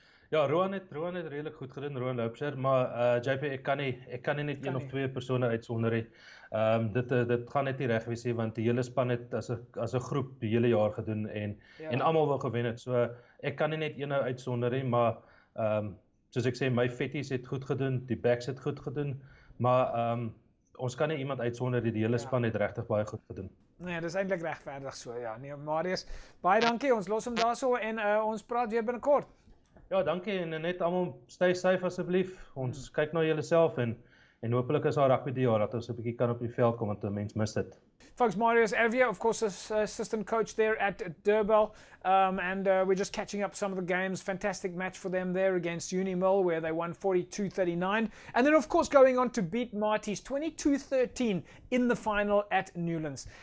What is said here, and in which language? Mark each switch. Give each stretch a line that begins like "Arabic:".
Afrikaans: Ja, Roan het redelik goed gedoen, Roan Loubser, maar JP, ek kan nie net een of twee persone uitsonder nie. Dit gaan net nie reg wees nie want die hele span het as 'n groep die hele jaar gedoen en almal wou gewen het. So ek kan nie net een nou uitsonder nie, maar soos ek sê, my vetties het goed gedoen, die backs het goed gedoen, maar ons kan nie iemand uitsonder die hele span het regtig baie goed gedoen. Nee, dis eintlik regverdig so, ja. Nee, Marius, baie dankie. Ons los hom daarso en ons praat weer binnekort. Ja, dankie en net almal stay safe asseblief. Ons kyk na julleself en hopelik is daar rugby die jaar dat ons 'n bietjie kan op die veld kom want 'n mens mis dit.
English: Folks, Marius Ervier, of course, is assistant coach there at Durban, and we're just catching up some of the games. Fantastic match for them there against Unimil, where they won 42-39, and then of course going on to beat Maties 22-13 in the final at Newlands.